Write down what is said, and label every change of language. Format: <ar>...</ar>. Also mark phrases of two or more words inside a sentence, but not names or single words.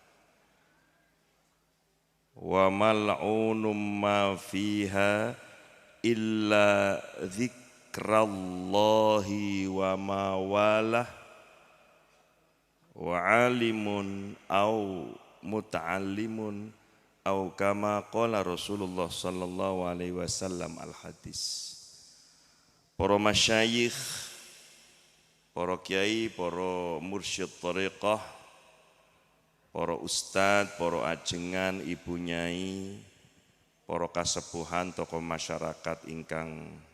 <ar>وملعون ما فيها إلا ذكر الله وما والاه وعالم أو متعلم أو كما قال رسول الله صلى الله عليه وسلم الحديث.</ar> <id>Para masyayikh, para kiai, para mursyid thariqah, para ustad, para ajengan, ibu nyai, para kasepuhan, tokoh masyarakat ingkang</id>